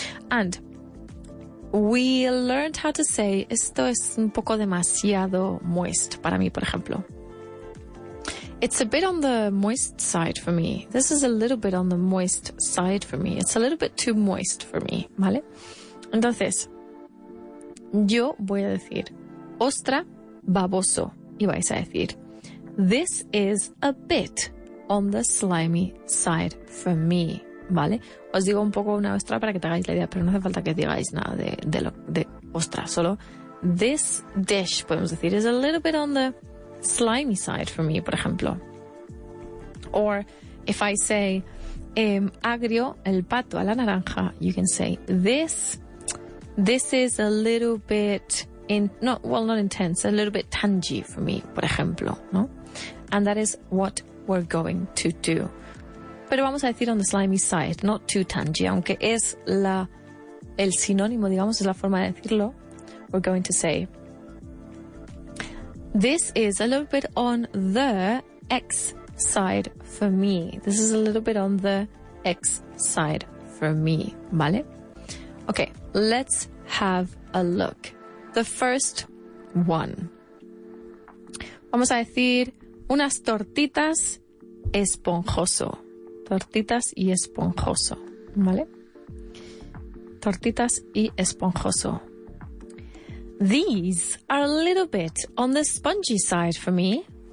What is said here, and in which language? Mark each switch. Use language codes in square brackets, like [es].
[en] And we learned how to say, [es] esto es un poco demasiado moist para mí, por ejemplo. [en] It's a bit on the moist side for me. This is a little bit on the moist side for me. It's a little bit too moist for me, [es] ¿vale? Entonces, yo voy a decir, ostra, baboso. Y vais a decir, [en] this is a bit on the slimy side for me, [es] ¿vale? Os digo un poco una ostra para que te hagáis la idea, pero no hace falta que digáis nada de ostra. [en] Solo, this dish, [es] podemos decir, [en] is a little bit on the slimy side for me, [es] por ejemplo. [en] Or if I say agrio, [es] el pato a la naranja, [en] you can say this is a little bit not intense, a little bit tangy for me, [es] por ejemplo, ¿no? [en] And that is what we're going to do. [es] Pero vamos a decir [en] on the slimy side, not too tangy, [es] aunque es el sinónimo, digamos, es la forma de decirlo. [en] We're going to say this is a little bit on the X side for me. This is a little bit on the X side for me, [es] ¿vale? [en] Okay, let's have a look. The first one. [es] Vamos a decir unas tortitas esponjoso. Tortitas y esponjoso, ¿vale? Tortitas y esponjoso. [en] These are a little bit on the spongy side for me.